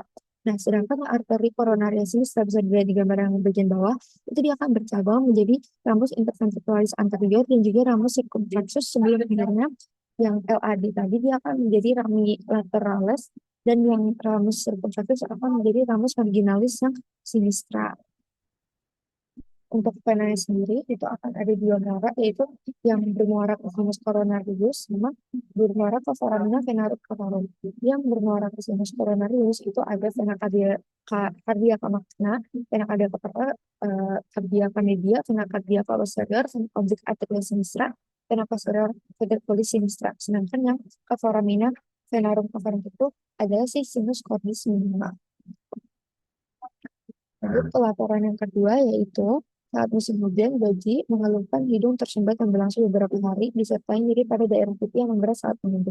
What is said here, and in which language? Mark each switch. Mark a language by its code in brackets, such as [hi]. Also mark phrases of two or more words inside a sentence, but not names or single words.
[id] Nah, sedangkan arteri [la] coronaria sinistra [id] bisa dilihat di gambar yang bagian bawah, itu dia akan bercabang menjadi [la] ramus interventricularis anterior [id] dan juga [la] ramus circumflexus [id] sebelum akhirnya yang LAD tadi dia akan menjadi [la] rami lateralis [id] dan yang [la] ramus circumflexus [id] akan menjadi [la] ramus marginalis [id] yang sinistra. Untuk venanya sendiri itu akan ada dua muara, yaitu yang bermuara ke [la] sinus coronarius [id] sama bermuara ke [la] foramina vena cavarum. [id] Yang bermuara ke [la] sinus coronarius [id] itu ada [la] vena cardiaca magna, vena cardiaca media, vena cardiaca posterior, vena oblique atrial sinistra, vena posterior ventriculis sinistra. [id] Sedangkan yang ke [la] foramina venarum cavarum [id] itu adalah si [la] sinus cordis minima. [id] Lalu pelaporan yang kedua yaitu saat musim hujan, bayi mengeluhkan hidung tersumbat yang berlangsung beberapa hari, disertai nyeri pada daerah pipi yang memberat saat menunduk.